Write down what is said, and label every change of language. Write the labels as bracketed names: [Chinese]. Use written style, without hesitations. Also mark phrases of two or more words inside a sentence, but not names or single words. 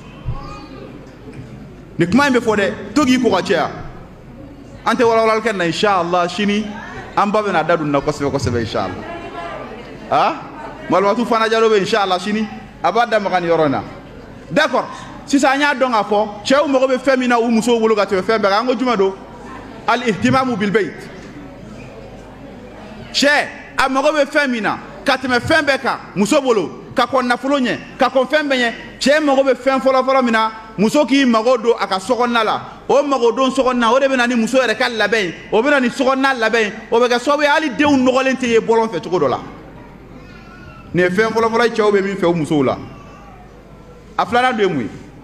[Bambara] ni kuma in bɛ fɔ dɛ to k'i ko ka caya an tɛ walawalali kɛ na inshallah sini an ba bɛna da don na kosɛbɛ kosɛbɛ inshallah malimatu fana jalo bɛ inshallah sini a b'a da maga nin yɔrɔ in na d'accord sisan an y'a dɔn k'a fɔ cɛw mago bɛ fɛn min na u musow bolo ka tɛmɛ fɛn bɛɛ kan an ko jumɛn don [Arabic] الاهتمام بالبيت [Bambara] cɛ a mago bɛ fɛn min na ka tɛmɛ fɛn bɛɛ kan muso bolo ka kɔn nafolo ɲɛ ka kɔn fɛn bɛɛ ɲɛ cɛ mago bɛ fɛn fɔlɔ min na muso k'i mago don a ka sokɔnɔna la o mago don sokɔnɔna o de bɛ na ni muso yɛrɛ ka labɛn ye o bɛ na ni sokɔnɔna labɛn ye o bɛ kɛ sababu ye hali denw nɔgɔlen tɛ ye bɔlɔn fɛ cogo dɔ la nin ye fɛn fɔlɔ ye cɛw bɛ min fɛ u musow la a filanan dɔ ye mun ye